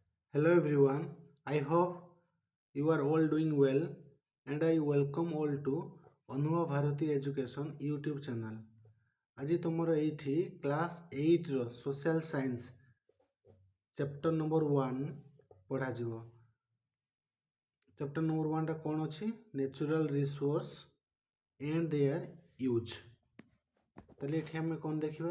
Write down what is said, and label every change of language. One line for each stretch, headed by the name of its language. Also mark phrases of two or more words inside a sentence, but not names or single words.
English: Hello everyone, I hope you are all doing well and I welcome all to Anubhabharatieducation YouTube channel.
Odia: ଆଜି ତୁମର ଏଇଠି କ୍ଲାସ୍ 8ର
English: social science chapter number 1
Odia: ପଢ଼ାଯିବ।
English: chapter number 1
Odia: କ'ଣ ଅଛି?
English: Natural resource and their use.
Odia: ତାହେଲେ ଏଠି ଆମେ କ'ଣ ଦେଖିବା?